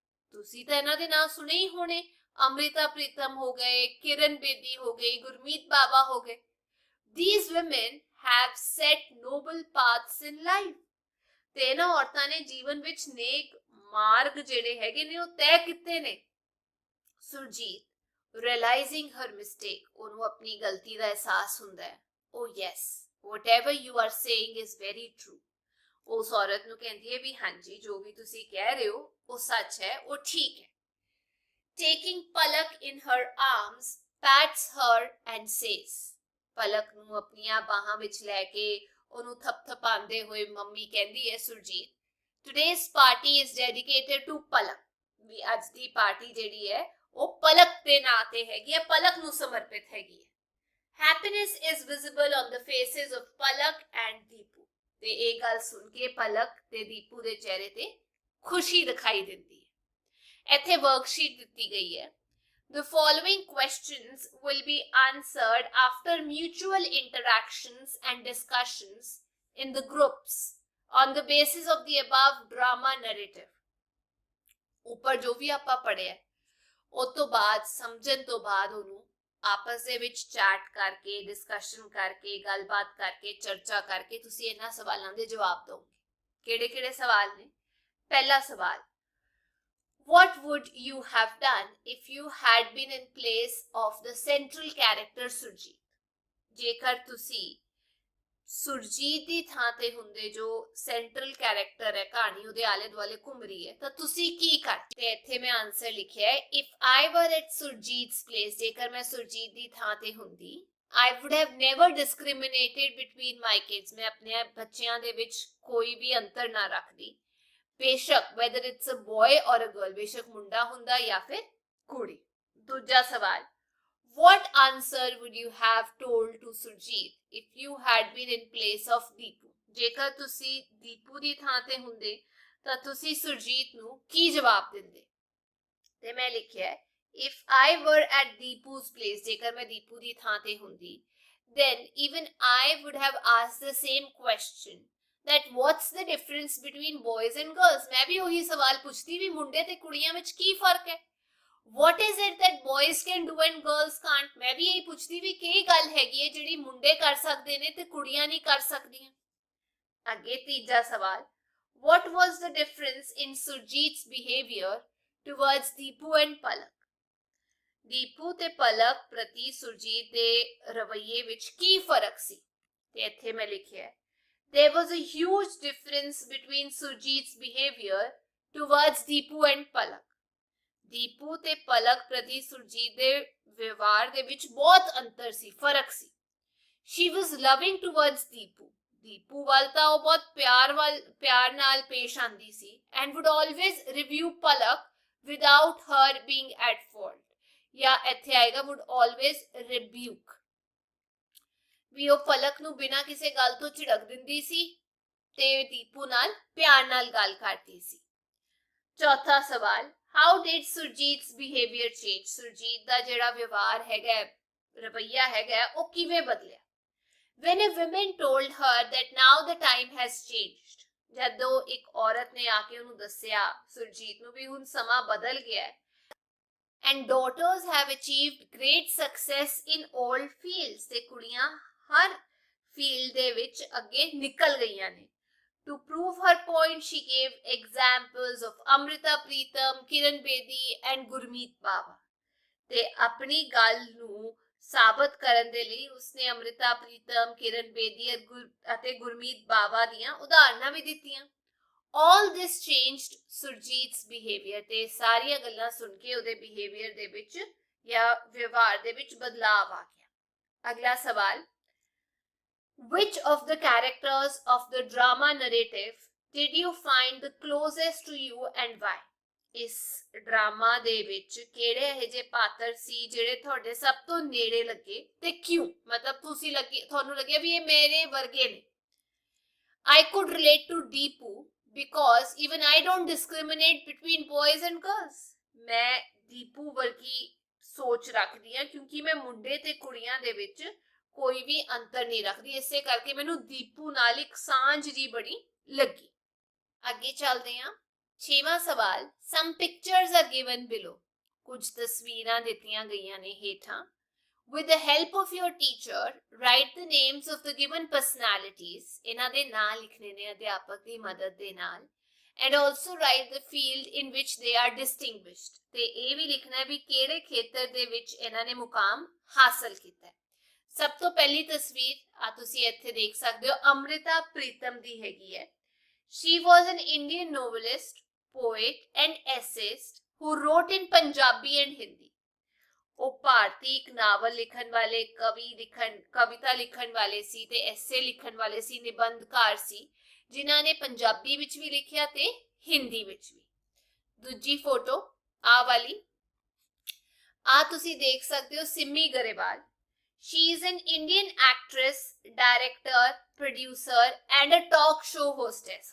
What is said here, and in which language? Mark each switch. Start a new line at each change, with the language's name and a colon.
Punjabi: ਤੁਸੀਂ ਤਾਂ ਇਹਨਾਂ ਦੇ ਨਾਂ ਸੁਣੇ ਹੀ ਹੋਣੇ। ਅਮ੍ਰਿਤਾ ਪ੍ਰੀਤਮ ਹੋ ਗਏ, ਕਿਰਨ ਬੇਦੀ ਹੋ ਗਈ, ਗੁਰਮੀਤ ਬਾਵਾ ਹੋ ਗਏ।
English: These women have set noble paths in life.
Punjabi: ਤੇ ਇਹਨਾਂ ਔਰਤਾਂ ਨੇ ਜੀਵਨ ਵਿੱਚ ਨੇਕ ਮਾਰਗ ਜਿਹੜੇ ਹੈਗੇ ਨੇ ਉਹ ਤੈਅ ਕੀਤੇ ਨੇ। ਸੁਰਜੀਤ
English: realizing her mistake,
Punjabi: ਉਹਨੂੰ ਆਪਣੀ ਗਲਤੀ ਦਾ ਅਹਿਸਾਸ ਹੁੰਦਾ ਹੈ।
English: Oh yes, whatever you are saying is very true.
Punjabi: ਉਸ ਔਰਤ ਨੂੰ ਕਹਿੰਦੀ ਹੈ ਵੀ ਹਾਂਜੀ ਜੋ ਵੀ ਤੁਸੀਂ ਕਹਿ ਰਹੇ ਹੋ ਉਹ ਸੱਚ ਹੈ, ਉਹ ਠੀਕ ਹੈ।
English: Taking Palak in her arms, pats her and says,
Punjabi: ਪਲਕ ਨੂੰ ਆਪਣੀਆਂ ਬਾਹਾਂ ਵਿੱਚ ਲੈ ਕੇ ਉਹਨੂੰ ਥਪਥਪਾਉਂਦੇ ਹੋਏ ਮੰਮੀ ਕਹਿੰਦੀ ਹੈ Surjit
English: Today's party is dedicated to Palak.
Punjabi: ਵੀ ਅੱਜ ਦੀ ਪਾਰਟੀ ਜਿਹੜੀ ਹੈ ਉਹ ਪਲਕ ਦੇ ਨਾਂ ਤੇ ਹੈਗੀ ਹੈ, ਪਲਕ ਨੂੰ ਸਮਰਪਿਤ ਹੈਗੀ ਹੈ।
English: Happiness is visible on the faces of Palak and Deepu.
Punjabi: ਤੇ ਇਹ ਗੱਲ ਸੁਣ ਕੇ ਪਲਕ ਤੇ ਦੀਪੂ ਦੇ ਚਿਹਰੇ ਤੇ ਖੁਸ਼ੀ ਦਿਖਾਈ ਦਿੰਦੀ ਹੈ। ਇੱਥੇ ਵਰਕਸ਼ੀਟ ਦਿੱਤੀ ਗਈ ਹੈ।
English: The following questions will be answered after mutual interactions and discussions in the groups on the basis of the above drama narrative.
Punjabi: ਉੱਪਰ ਜੋ ਵੀ ਆਪਾਂ ਪੜ੍ਹਿਆ ਉਸ ਤੋਂ ਬਾਅਦ ਸਮਝਣ ਤੋਂ ਬਾਅਦ ਉਹਨੂੰ ਆਪਸ ਦੇ ਵਿੱਚ ਚੈਟ ਕਰਕੇ, ਡਿਸਕਸ਼ਨ ਕਰਕੇ, ਗੱਲਬਾਤ ਕਰਕੇ, ਚਰਚਾ ਕਰਕੇ ਤੁਸੀਂ ਇਹਨਾਂ ਸਵਾਲਾਂ ਦੇ ਜਵਾਬ ਦਿਓਗੇ। ਕਿਹੜੇ-ਕਿਹੜੇ ਸਵਾਲ ਨੇ? ਪਹਿਲਾ ਸਵਾਲ
English: What would you have done if you had been in place of the central character Surjit?
Punjabi: ਜੇਕਰ ਤੁਸੀਂ ਸੁਰਜੀਤ ਦੀ ਥਾਂ ਤੇ ਹੁੰਦੇ ਜੋ ਸੈਂਟਰਲ ਕੈਰੈਕਟਰ ਹੈ, ਕਹਾਣੀ ਉਹਦੇ ਆਲੇ ਦੁਆਲੇ ਘੁੰਮ ਰਹੀ ਹੈ, ਤਾਂ ਤੁਸੀਂ ਕੀ ਕਰਦੇ? ਤੇ ਇੱਥੇ ਮੈਂ ਆਨਸਰ ਲਿਖਿਆ ਹੈ
English: If I were at Surjit's place,
Punjabi: ਜੇਕਰ ਮੈਂ ਸੁਰਜੀਤ ਦੀ ਥਾਂ ਤੇ ਹੁੰਦੀ
English: I would have never discriminated between my kids.
Punjabi: ਮੈਂ ਆਪਣੇ ਬੱਚਿਆਂ ਦੇ ਵਿੱਚ ਕੋਈ ਵੀ ਅੰਤਰ ਨਾ ਰੱਖਦੀ। ਬੇਸ਼ੱਕ
English: whether it's a boy or a girl,
Punjabi: ਬੇਸ਼ੱਕ ਮੁੰਡਾ ਹੁੰਦਾ ਜਾਂ ਫਿਰ ਕੁੜੀ। ਦੂਜਾ ਸਵਾਲ
English: What answer would you have told to Surjit if you had been in place of Deepu?
Punjabi: ਜੇਕਰ ਤੁਸੀਂ ਦੀਪੂ ਦੀ ਥਾਂ ਤੇ ਹੁੰਦੇ ਤਾਂ ਤੁਸੀਂ ਸੁਰਜੀਤ ਨੂੰ ਕੀ ਜਵਾਬ ਦਿੰਦੇ? ਤੇ ਮੈਂ ਲਿਖਿਆ
English: If I were at Deepu's place,
Punjabi: ਜੇਕਰ ਮੈਂ ਦੀਪੂ ਦੀ ਥਾਂ ਤੇ ਹੁੰਦੀ
English: then even I would have asked the same question that what's the difference between boys and girls?
Punjabi: ਮੈਂ ਵੀ ਉਹੀ ਸਵਾਲ ਪੁੱਛਦੀ ਵੀ ਮੁੰਡੇ ਤੇ ਕੁੜੀਆਂ ਵਿੱਚ ਕੀ ਫਰਕ ਹੈ?
English: What is it that boys can do and girls can't?
Punjabi: ਮੈਂ ਵੀ ਇਹੀ ਪੁੱਛਦੀ ਵੀ ਕੀ ਗੱਲ ਹੈਗੀ ਹੈ ਜਿਹੜੀ ਮੁੰਡੇ ਕਰ ਸਕਦੇ ਨੇ ਤੇ ਕੁੜੀਆਂ ਨਹੀਂ ਕਰ ਸਕਦੀਆਂ? ਅੱਗੇ ਤੀਜਾ ਸਵਾਲ,
English: what was the difference in Surjit's behavior towards Deepu and Palak?
Punjabi: Deepu ਤੇ ਪਲਕ ਪ੍ਰਤੀ ਸੁਰਜੀਤ ਦੇ ਰਵੱਈਏ ਵਿੱਚ ਕੀ ਫਰਕ ਸੀ? ਤੇ ਇੱਥੇ ਮੈਂ ਲਿਖਿਆ,
English: there was a huge difference between Surjit's behavior towards Deepu and Palak.
Punjabi: Deepu ਤੇ ਪਲਕ ਪ੍ਰਤੀ ਸੁਰਜੀਤ ਦੇ ਵਿਵਹਾਰ ਦੇ ਵਿੱਚ ਬਹੁਤ ਅੰਤਰ ਸੀ, ਫਰਕ ਸੀ।
English: She was loving towards Deepu.
Punjabi: Deepu ਵੱਲ ਤਾਂ ਉਹ ਬਹੁਤ ਪਿਆਰ ਨਾਲ ਪੇਸ਼ ਆਂਦੀ ਸੀ,
English: and would always review Palak without her being at fault.
Punjabi: ਜਾਂ ਇੱਥੇ ਆਏਗਾ
English: would always rebuke.
Punjabi: ਵੀ ਉਹ ਪਲਕ ਨੂੰ ਬਿਨਾਂ ਕਿਸੇ ਗੱਲ ਤੋਂ ਝਿੜਕ ਦਿੰਦੀ ਸੀ ਤੇ ਦੀਪੂ ਨਾਲ ਪਿਆਰ ਨਾਲ ਗੱਲ ਕਰਦੀ ਸੀ। ਚੌਥਾ ਸਵਾਲ,
English: how did Surjit's behavior change?
Punjabi: Surjit ਦਾ ਜਿਹੜਾ ਵਿਵਹਾਰ ਹੈਗਾ, ਰਵੱਈਆ ਹੈਗਾ, ਉਹ ਕਿਵੇਂ ਬਦਲਿਆ?
English: When a woman told her that now the time has changed,
Punjabi: ਜਦੋਂ ਇੱਕ ਔਰਤ ਨੇ ਆ ਕੇ ਉਹਨੂੰ ਦੱਸਿਆ ਸੁਰਜੀਤ ਨੂੰ ਵੀ ਹੁਣ ਸਮਾਂ ਬਦਲ ਗਿਆ ਹੈ,
English: and daughters have achieved great success in all fields,
Punjabi: ਤੇ ਕੁੜੀਆਂ ਹਰ ਫੀਲਡ ਦੇ ਵਿੱਚ ਅੱਗੇ ਨਿਕਲ ਗਈਆਂ ਨੇ।
English: To prove her point, she gave examples of Amrita Pritam, Kiran Bedi and Gurmeet Bawa.
Punjabi: ਤੇ ਆਪਣੀ ਗੱਲ ਨੂੰ ਸਾਬਤ ਕਰਨ ਦੇ ਲਈ ਉਸਨੇ ਅਮ੍ਰਿਤਾ ਪ੍ਰੀਤਮ, ਕਿਰਨ ਬੇਦੀ ਅਤੇ ਗੁਰਮੀਤ ਬਾਵਾ ਦੀਆਂ ਉਦਾਹਰਨਾਂ ਵੀ ਦਿੱਤੀਆਂ।
English: All this changed Surjit's behavior,
Punjabi: ਤੇ ਸਾਰੀਆਂ ਗੱਲਾਂ ਸੁਣ ਕੇ ਉਹਦੇ ਬਿਹੇਵੀਅਰ ਦੇ ਵਿੱਚ ਜਾਂ ਵਿਵਹਾਰ ਦੇ ਵਿੱਚ ਬਦਲਾਅ ਆ ਗਿਆ। ਅਗਲਾ ਸਵਾਲ,
English: which of the characters of the drama narrative did you find the closest to you and why?
Punjabi: ਇਸ ਡਰਾਮਾ ਦੇ ਵਿੱਚ ਕਿਹੜੇ ਇਹੋ ਜਿਹੇ ਪਾਤਰ ਸੀ ਜਿਹੜੇ ਤੁਹਾਡੇ ਸਭ ਤੋਂ ਨੇੜੇ ਲੱਗੇ ਤੇ ਕਿਉਂ? ਮਤਲਬ ਤੁਹਾਨੂੰ ਲੱਗਿਆ ਵੀ ਇਹ ਮੇਰੇ ਵਰਗੇ ਨੇ।
English: I could relate to Deepu because even I don't discriminate between boys and girls.
Punjabi: ਮੈਂ ਦੀਪੂ ਵਰਗੀ ਸੋਚ ਰੱਖਦੀ ਹਾਂ ਕਿਉਂਕਿ ਮੈਂ ਮੁੰਡੇ ਤੇ ਕੁੜੀਆਂ ਦੇ ਵਿੱਚ ਕੋਈ ਵੀ ਅੰਤਰ ਨਹੀਂ ਰੱਖਦੀ, ਇਸੇ ਕਰਕੇ ਮੈਨੂੰ ਦੀਪੂ ਨਾਲ ਇੱਕ ਸਾਂਝ ਜੀ ਬੜੀ ਲੱਗੀ। ਅੱਗੇ ਚੱਲਦੇ ਹਾਂ। ਛੇਵਾਂ ਸਵਾਲ,
English: some pictures are given below.
Punjabi: ਕੁਝ ਤਸਵੀਰਾਂ ਦਿੱਤੀਆਂ ਗਈਆਂ ਨੇ ਹੇਠਾਂ।
English: With the help of your teacher, write the names of the given personalities.
Punjabi: ਇਹਨਾਂ ਦੇ ਨਾਂ ਲਿਖਣੇ ਨੇ ਅਧਿਆਪਕ ਦੀ ਮਦਦ ਦੇ ਨਾਲ।
English: And also write the field in which they are distinguished.
Punjabi: ਤੇ ਇਹ ਵੀ ਲਿਖਣਾ ਹੈ ਵੀ ਕਿਹੜੇ ਖੇਤਰ ਦੇ ਵਿੱਚ ਇਹਨਾਂ ਨੇ ਮੁਕਾਮ ਹਾਸਲ ਕੀਤਾ ਹੈ। ਸਭ ਤੋਂ ਪਹਿਲੀ ਤਸਵੀਰ ਆ ਤੁਸੀਂ ਇੱਥੇ ਦੇਖ ਸਕਦੇ ਹੋ, ਅਮ੍ਰਿਤਾ ਪ੍ਰੀਤਮ ਦੀ ਹੈਗੀ ਹੈ।
English: She was an Indian novelist, poet and essayist who wrote in Punjabi and Hindi.
Punjabi: ਉਹ ਭਾਰਤੀ ਇੱਕ ਨਾਵਲ ਲਿਖਣ ਵਾਲੇ, ਕਵਿਤਾ ਲਿਖਣ ਵਾਲੇ ਸੀ ਤੇ ਐਸੇ ਲਿਖਣ ਵਾਲੇ ਸੀ, ਨਿਬੰਧਕਾਰ ਸੀ ਜਿਨ੍ਹਾਂ ਨੇ ਪੰਜਾਬੀ ਵਿੱਚ ਵੀ ਲਿਖਿਆ ਤੇ ਹਿੰਦੀ ਵਿੱਚ ਵੀ। ਦੂਜੀ ਫੋਟੋ ਆ ਵਾਲੀ, ਆ ਤੁਸੀਂ ਦੇਖ ਸਕਦੇ ਹੋ Simmi Grewal.
English: She is an Indian actress, director, producer and a talk show hostess.